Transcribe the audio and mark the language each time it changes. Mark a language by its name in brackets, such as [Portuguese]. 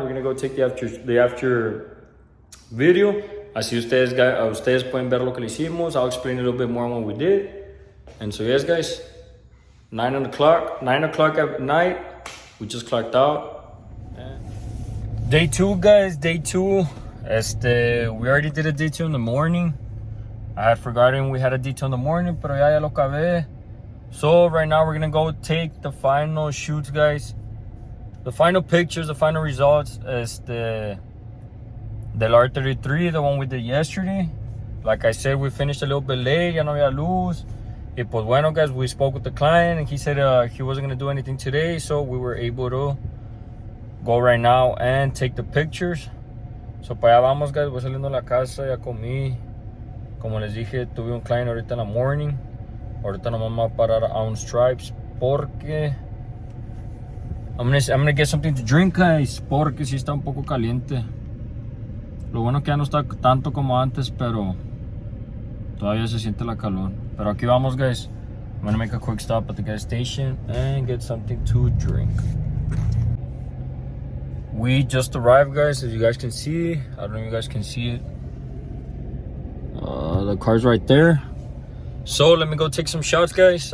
[English] We're gonna go take the after video. [Spanish] Así ustedes pueden ver lo que le hicimos. [English] I'll explain a little bit more on what we did. And so yes, guys, 9 o'clock at night. We just clocked out. Day 2, guys. Day 2. We already did a detail in the morning. I had forgotten we had a detail in the morning, [Spanish] pero ya lo acabé. [English] So right now we're gonna go take the final shoots, guys. The final pictures, the final results is the R33, the one we did yesterday. Like I said, we finished a little bit late, [Spanish] ya no había luz. [English] Y pues bueno, guys, we spoke with the client and he said he wasn't gonna do anything today, so we were able to go right now and take the pictures. [Spanish] So para allá vamos, guys. Voy saliendo de la casa, ya comí. Como les dije, tuve un client ahorita en la morning. Ahorita nos vamos a parar a un Stripes porque [English] I'm gonna get something to drink, [Spanish] guys, porque sí está un poco caliente. Lo bueno que ya no está tanto como antes, pero todavía se siente la calor. Pero aquí vamos, guys. [English] I'm gonna make a quick stop at the gas station and get something to drink. We just arrived, guys, as you guys can see. I don't know if you guys can see it. The car's right there. So let me go take some shots, guys.